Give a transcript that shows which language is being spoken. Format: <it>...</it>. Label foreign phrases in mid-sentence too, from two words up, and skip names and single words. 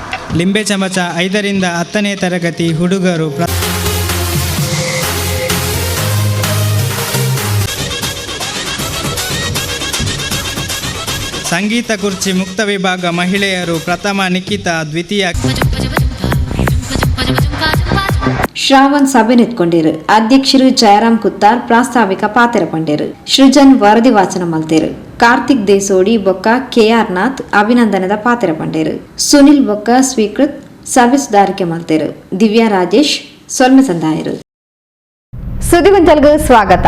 <tcy>ಲಿಂಬೆ ಚಮಚ 5ರಿಂದ 10ನೇ ತರಗತಿ ಹುಡುಗರು ಸಂಗೀತ ಕುರ್ಚಿ ಮುಕ್ತ ವಿಭಾಗ ಮಹಿಳೆಯರು ಪ್ರಥಮ ನಿಖಿತಾ, ದ್ವಿತೀಯ ಶ್ರಾವಣ್ ಸಭೆ ನೆತ್ಕೊಂಡಿರು. ಅಧ್ಯಕ್ಷರು ಜಯರಾಮ್ ಕುತ್ತಾರ್ ಪ್ರಾಸ್ತಾವಿಕ ಪಾತ್ರ ಪಂಡೇರು. ಸೃಜನ್ ವರದಿ ವಾಚನ ಮಲ್ತೇರು. ಕಾರ್ತಿಕ್ ದೇಸೋಡಿ ಬೊಕ್ಕ KR ನಾಥ್ ಅಭಿನಂದನದ ಪಾತ್ರ ಪಂಡೇರು. ಸುನಿಲ್ ಬೊಕ್ಕ ಸ್ವೀಕೃತ್ ಸಭೆ ಸುಧಾರಿಕೆ ಮಲ್ತೇರು. ದಿವ್ಯಾ ರಾಜೇಶ್ ಸೊಲ್ಮೆ ಸಂದಾಯರು. ಸುದ್ದಿಗೊಂಚಲ್ಗೆ ಸ್ವಾಗತ.</tcy>